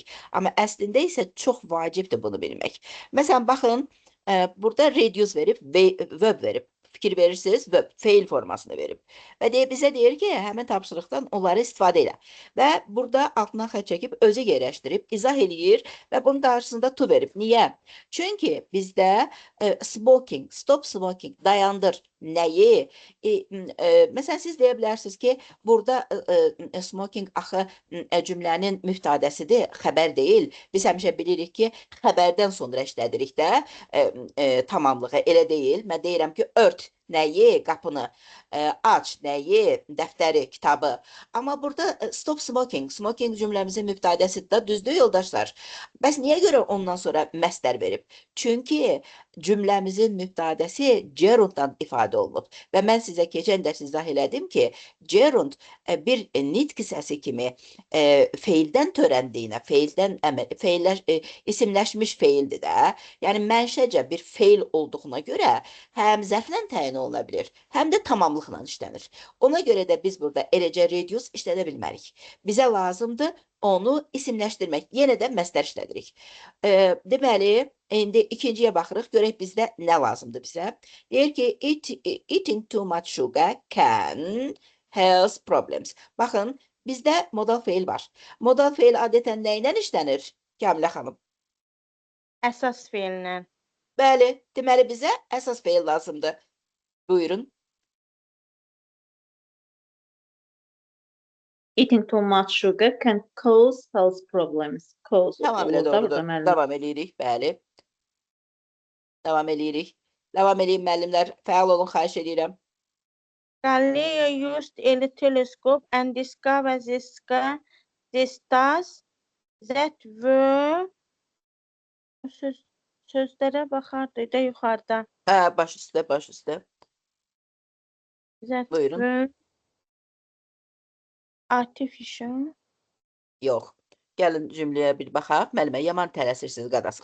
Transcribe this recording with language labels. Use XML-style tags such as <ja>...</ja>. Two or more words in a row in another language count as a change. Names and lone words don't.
<az>Amma əslində isə çox vacibdir bunu bilmək. Məsələn, baxın, burada reduce verib, verb verib. Fikir verirsiniz, verb, fail formasını verib. Və bizə deyir ki, həmin tapşırıqdan onları istifadə elə. Və burada altından xətt çəkib, özü yerləşdirib, izah eləyir və bunun qarşısında to verib. Niyə? Çünki bizdə smoking,</az> <en>stop smoking,</en> <az>dayandır. Nəyi? Məsələn, siz deyə bilərsiniz ki, burada smoking axı cümlənin müftadəsidir, xəbər deyil. Biz həmişə bilirik ki, xəbərdən sonra işlədirik də tamamlığı, elə deyil. Mən deyirəm ki, ört. Nəyi? Qapını. Aç. Nəyi? Dəftəri, kitabı. Amma burada</az> <en>stop smoking.</en> <az>Smoking cümləmizin müftadəsidir də, düzdür yoldaşlar. Bəs niyə görə ondan sonra məstər verib? Çünki cümləmizin müftadəsi gerunddan ifadə olunub. Və mən sizə keçən dərs izah elədim ki, gerund bir nitq səsi kimi feildən törəndiyinə, isimləşmiş feildir də. Yəni, mənşəcə bir feil olduğuna görə həm zərflə təyin oluna bilir, həm də tamamlıqla işlənir. Ona görə də biz burada eləcə reduce işlədə bilmərik. Bizə lazımdır onu isimləşdirmək. Yenə də məstər işlədirik. Deməli, indi ikinciyə baxırıq, görək bizdə nə lazımdır bizə. Deyir ki,</az> <en>eating too much sugar can health problems.</en> <az>Baxın, bizdə modal feil var. Modal feil adətən nə ilə işlənir, Kamilə xanım? Əsas feillə. Bəli, deməli bizə əsas feil lazımdır. Buyurun.</az> <en>Eating too much sugar can cause health problems.</en> <az>Tamamilə doğrudur. Davam edirik, bəli. Davam edirik. Davam edin müəllimlər, fəal olun, xahiş edirəm.</az> <en>Galileo used a telescope and discovered the stars that were</en> <az>sözlərə baxardı da yuxarıda. Baş üstə, baş üstə.</az> <en>That</en> <az>Buyurun.</az> <en>were artificial.</en> <az>Yox. Gəlin cümləyə bir baxaq. Müəllimə, yaman tələsirsiniz qadası.</az>